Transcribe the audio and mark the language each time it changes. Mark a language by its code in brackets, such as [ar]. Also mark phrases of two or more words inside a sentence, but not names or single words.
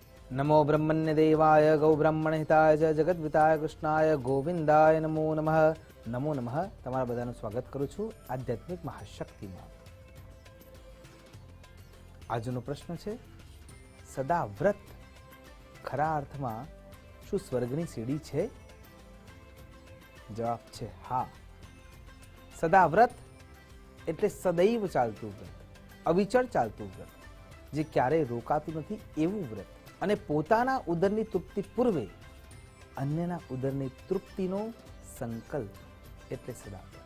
[sa] नमो ब्रह्मण्यदेवाय गौब्राह्मणहिताय च जगद्विताय कृष्णाय गोविंदाय नमो नमः. नमो नमः. [gu] તમારા બધાનું સ્વાગત કરું છું આધ્યાત્મિક મહાશક્તિમાં. આજનો પ્રશ્ન છે, સદા વ્રત ખરા અર્થમાં શું સ્વર્ગની સીડી છે? જવાબ છે હા. સદા વ્રત એટલે સદૈવ ચાલતું વ્રત, અવિચળ ચાલતું વ્રત, જે ક્યારેય રોકાતું નથી એવું વ્રત, અને પોતાના ઉદરની તૃપ્તિ પૂર્વે અન્યના ઉદરની તૃપ્તિનો સંકલ્પ એટલે સદાવ્રત.